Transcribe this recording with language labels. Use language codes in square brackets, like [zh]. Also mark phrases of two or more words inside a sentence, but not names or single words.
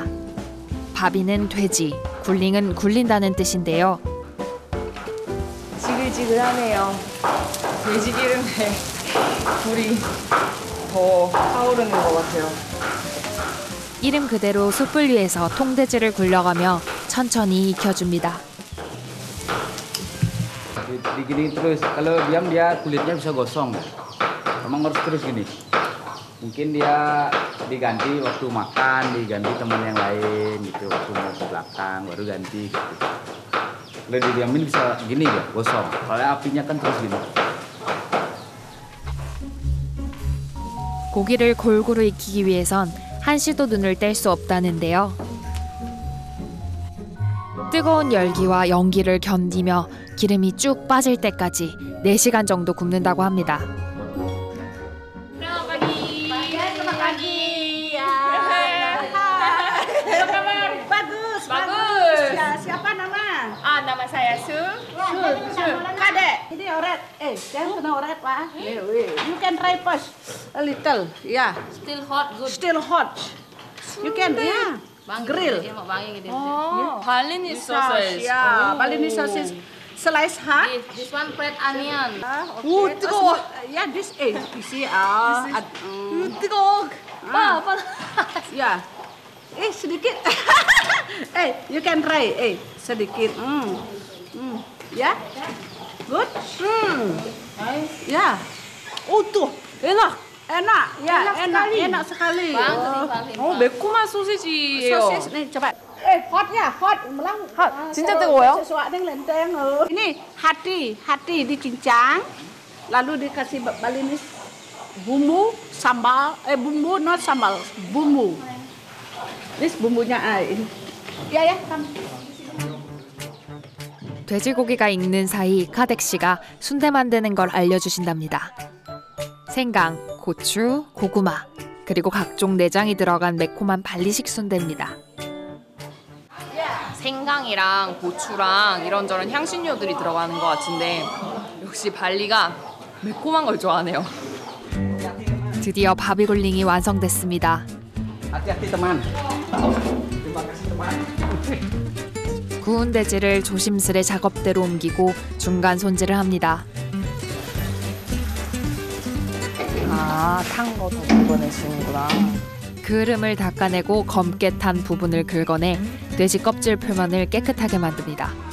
[ko] 바비는 돼지, 굴링은 굴린다는 뜻인데요. 지글지글하네요. 돼지 기름에 불이 더 타오르는 것 같아요. 이름 그대로 숯불 위에서 통돼지를 굴려가며 천천히 익혀줍니다. [id] Digini terus, kalau diam dia kulitnya bisa gosong. Memang harus terus gini. Mungkin dia diganti waktu makan, diganti teman yang lain gitu, waktu mau ke belakang baru ganti gitu. Kalau didiamin bisa gini ya, gosong. Soalnya apinya kan terus gini. [ko] 고기를 골고루 익히기 위해선 한시도 눈을 뗄 수 없다는데요. 뜨거운 열기와 연기를 견디며 기름이 쭉 빠질 때까지 4시간 정도 굽는다고 합니다. [id] Bagus. Ya, siapa nama? Nama saya Su. Kade. Ini oret. Jangan kena oret, Pak. [en] You can try first a little. Yeah. Still hot, good. Still hot. You can, yeah. Grill. Balinese sausage. Yeah, Balinese sausage. Slice hot. This one fried onion. 뜨거워. Yeah, this is. You see, [ko] 뜨거워. [id] Yeah. Sedikit. [en] You can try. [id] Sedikit. [en] Ya. Good. [id] Ya. Tuh. Enak. Ya, enak sekali. [ko] 매콤한 소시지예요. [id] Sosis nih, coba. Hot ya, hot. Melang. [ko] 진짜 뜨거워요? [id] Sesuatu yang lenteng. Ini hati dicincang. Lalu dikasih Balinese bumbu sambal. Bumbu not sambal, bumbu. Ini bumbunya ini. Ya, [ko] 돼지고기가 익는 사이 카덱 씨가 순대 만드는 걸 알려주신답니다. 생강, 고추, 고구마, 그리고 각종 내장이 들어간 매콤한 발리식 순대입니다. 생강이랑 고추랑 이런저런 향신료들이 들어가는 것 같은데 역시 발리가 매콤한 걸 좋아하네요. 드디어 바비굴링이 완성됐습니다. [id] Hati-hati teman. [ko] 구운 돼지를 조심스레 작업대로 옮기고 중간 손질을 합니다. 탄 거 더 긁어내시는구나. 그름을 닦아내고 검게 탄 부분을 긁어내 돼지 껍질 표면을 깨끗하게 만듭니다.